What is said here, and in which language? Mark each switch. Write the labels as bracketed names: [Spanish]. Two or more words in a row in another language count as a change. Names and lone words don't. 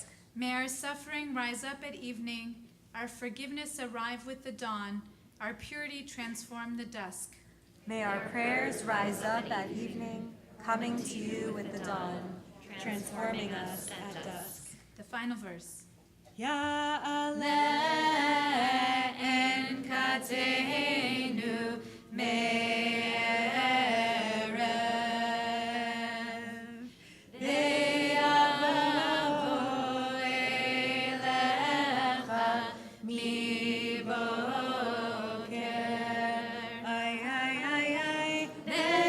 [English] May our suffering rise up at evening, our forgiveness arrive with the dawn, our purity transform the dusk. May our prayers rise up at evening, coming to you with the dawn, transforming us at dusk. The final verse. [Hebrew] Ya'aleh אן כתנו מערב ויבוא אליך מבוקר ay ay ay ay